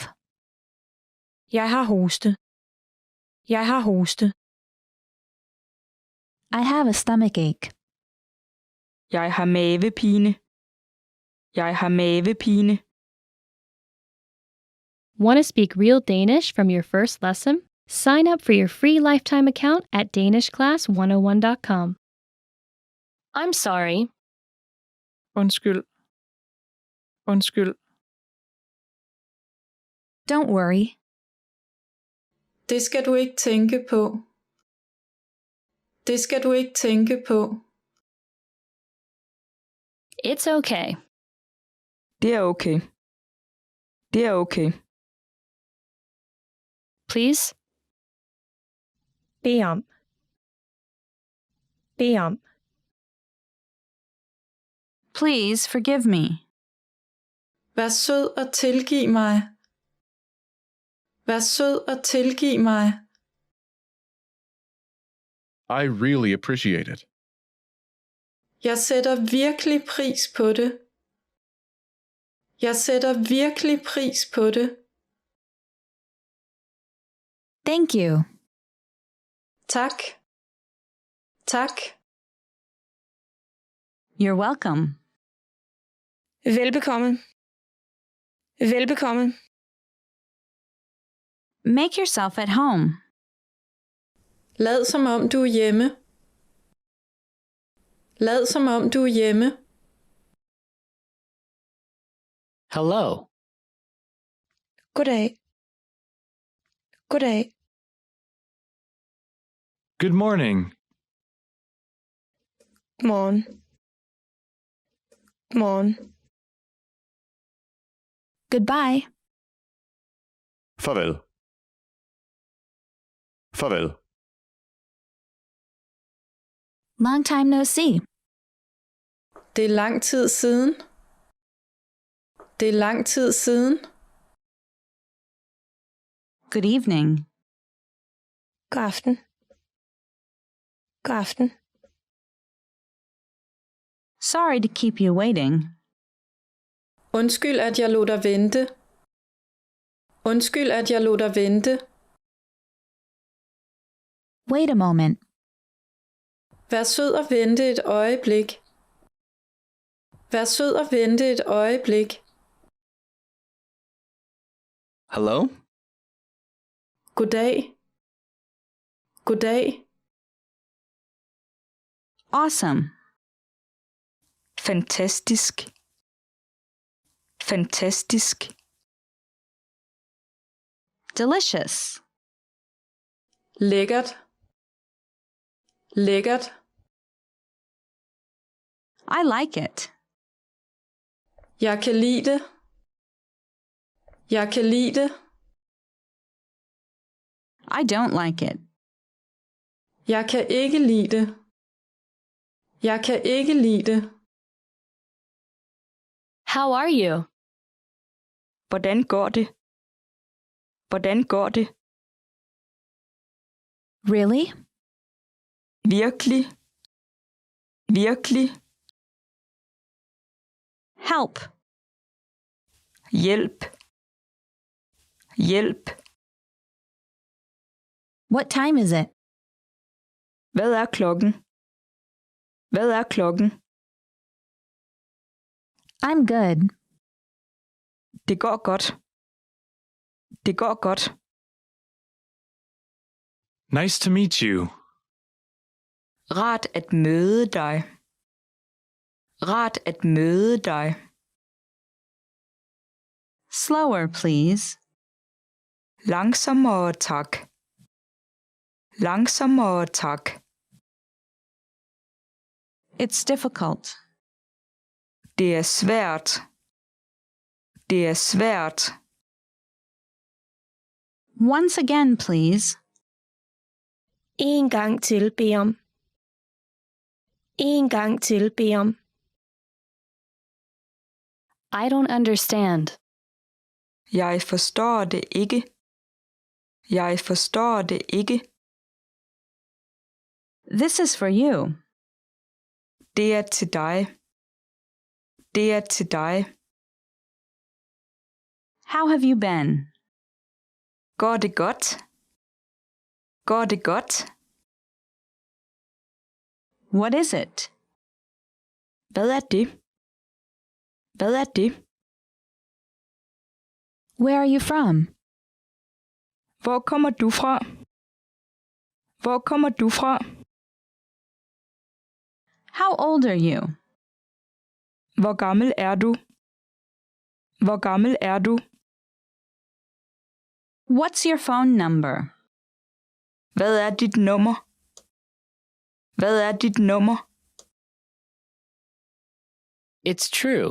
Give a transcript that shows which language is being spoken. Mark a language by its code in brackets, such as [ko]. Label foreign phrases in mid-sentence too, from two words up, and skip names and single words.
[da] Jeg har hoste. Jeg har hoste. [en] I have a stomachache. [da] Jeg har mavepine. Jeg har mavepine. [en] Want to speak real Danish from your first lesson? Sign up for your free lifetime account at danishclass101.com. I'm sorry. [da] Undskyld. Undskyld. [en] Don't worry. [da] Det skal du ikke tænke på. Det skal du ikke tænke på. [en] It's okay. [da] Det er okay. Det er okay. [en] Please. [da] Bed om. Bed om. [en] Please forgive me. [da] Vær sød og tilgiv mig. Vær sød og tilgiv mig. [en] I really appreciate it. [da] Jeg sætter virkelig pris på det. Jeg sætter virkelig pris på det. [en] Thank you. [da] Tak. Tak. [en] You're welcome. [da] Velbekomme. Velbekomme. [en] Make yourself at home. [da] Lad som om du er hjemme. Lad som om du er hjemme. [en] Hello. [da] Goddag. Goddag. [en] Good morning. [da] Morgen. Morgen. [en] Goodbye. [da] Farvel. Farvel. [en] Long time no see. [da] Det er lang tid siden. Det er lang tid siden. [en] Good evening. [da] God aften. God aften. [en] Sorry to keep you waiting. [da] Undskyld, at jeg lod dig vente. Undskyld, at jeg lod dig vente. [en] Wait a moment. [da] Vær sød og vente et øjeblik. Vær sød og vente et øjeblik. [en] Hello? [da] Goddag. Goddag. [en] Awesome. [da] Fantastisk. Fantastisk. [en] Delicious. [da] Lækkert. Lækkert. [en] I like it. [da] Jeg kan lide det. Jeg kan lide det. [en] I don't like it. [da] Jeg kan ikke lide det. Jeg kan ikke lide det. [en] How are you? [da] Hvordan går det? Hvordan går det? [en] Really? [da] Virkelig? Virkelig? [en] Help. [da] Hjælp. Hjælp. [en] What time is it? [da] Hvad er klokken? Hvad er klokken? [en] I'm good. [da] Det går godt. Det går godt. [en] Nice to meet you. [da] Rart at møde dig. Rart at møde dig. [en] Slower, please. [da] Langsommere, tak. Langsommere, tak. [en] It's difficult. [da] Det er svært. Det er svært. [en] Once again, please. [da] En gang til, bed om. En gang til, bed om. [en] I don't understand. [da] Jeg forstår det ikke. Jeg forstår det ikke. [en] This is for you. [da] Det er til dig. Det er til dig. [en] How have you been? [da] Går det godt? Går det godt? [en] What is it? [da] Hvad er det? Hvad er det? [en] Where are you from? [da] Hvor kommer du fra? Hvor kommer du fra? [en] How old are you? [da] Hvor gammel er du? Hvor gammel er du? [en] What's your phone number? [da] Hvad er dit nummer? Hvad er dit nummer? [en] It's true.